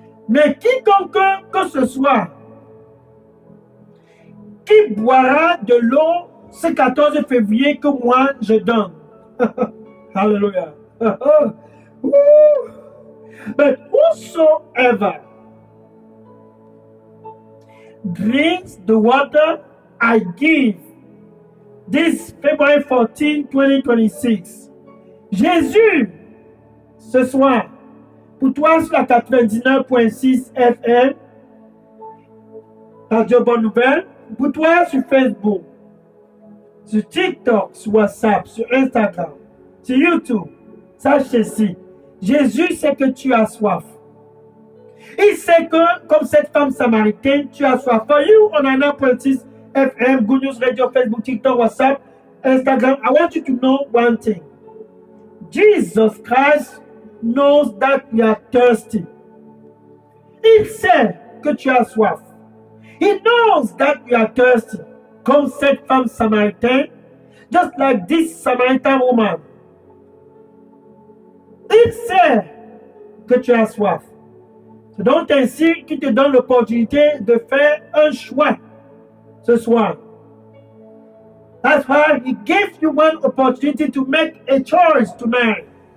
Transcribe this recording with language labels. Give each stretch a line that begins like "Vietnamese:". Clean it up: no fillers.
French: Mais quiconque que ce soit qui boira de l'eau ce 14 février que moi je donne. Hallelujah.
English: But whosoever drinks the water I give this February 14, 2026.
French: Jésus, ce soir, pour toi sur la 99.6 FM, Radio Bonne Nouvelle, pour toi sur Facebook, sur TikTok, sur WhatsApp, sur Instagram, sur YouTube, sache ceci, Jésus sait que tu as soif. Il sait que, comme cette femme samaritaine, tu as soif.
English: For you on 99.6 FM, Good News Radio, Facebook, TikTok, WhatsApp, Instagram, I want you to know one thing. Jesus Christ knows that you are thirsty.
French: Il sait que tu as soif.
English: He knows that you are thirsty.
French: Comme cette femme samaritaine,
English: just like this Samaritan woman.
French: Il sait que tu as soif. C'est donc ainsi qu'il te donne l'opportunité de faire un choix ce soir.
English: That's why he gave you one opportunity to make a choice tonight.